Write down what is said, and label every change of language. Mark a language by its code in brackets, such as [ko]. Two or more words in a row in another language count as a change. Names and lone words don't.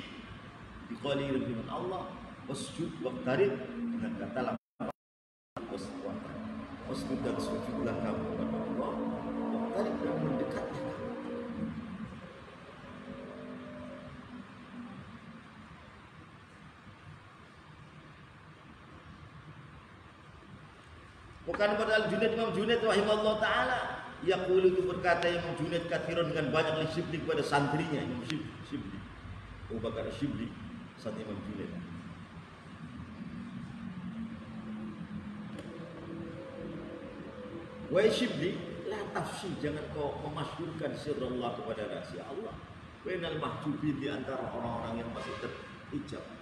[id] biqali, dengan Allah, [ar] واسجد واقترب, [id] dengan kata lafaz wasjud, dan sujudlah kamu kepada Allah, waqtarib, dan mendekatlah kamu. Bukan pada Al-Junaid, Imam Junaid [ar] رحمه الله تعالى, [id] yaqulu, itu berkata Imam Junaid kathiron, dengan banyak, li Syibli, kepada santrinya Imam Syibli, Abu Bakar Syibli, santri Imam Junaid. [ar] Wahai Syibli, لا تفشي, [id] jangan kau memasyhurkan sirrullah, kepada rahasia Allah, [ar] بين المحجوبين, [id] di antara orang-orang yang masih terhijab.